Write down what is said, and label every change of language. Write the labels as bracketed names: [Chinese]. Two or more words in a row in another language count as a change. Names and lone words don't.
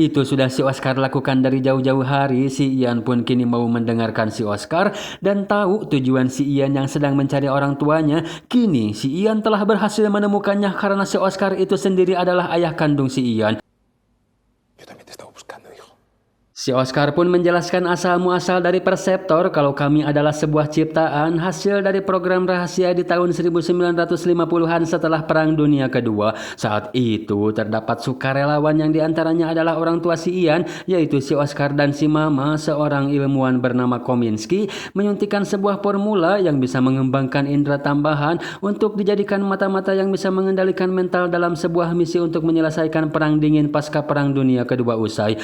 [Indonesian] Itu sudah si Oscar lakukan dari jauh-jauh hari. Si Ian pun kini mau mendengarkan si Oscar dan tahu tujuan si Ian yang sedang mencari orang tuanya. Kini si Ian telah berhasil menemukannya karena si Oscar itu sendiri adalah ayah kandung si Ian. [Spanish] Yo también te estaba buscando, hijo. [Indonesian] Si Oscar pun menjelaskan asal-muasal dari Perceptor kalau kami adalah sebuah ciptaan hasil dari program rahasia di tahun 1950-an setelah Perang Dunia Kedua. Saat itu terdapat sukarelawan yang diantaranya adalah orang tua si Ian, yaitu si Oscar dan si Mama, seorang ilmuwan bernama Kominsky, menyuntikkan sebuah formula yang bisa mengembangkan indera tambahan untuk dijadikan mata-mata yang bisa mengendalikan mental dalam sebuah misi untuk menyelesaikan Perang Dingin pasca Perang Dunia Kedua usai.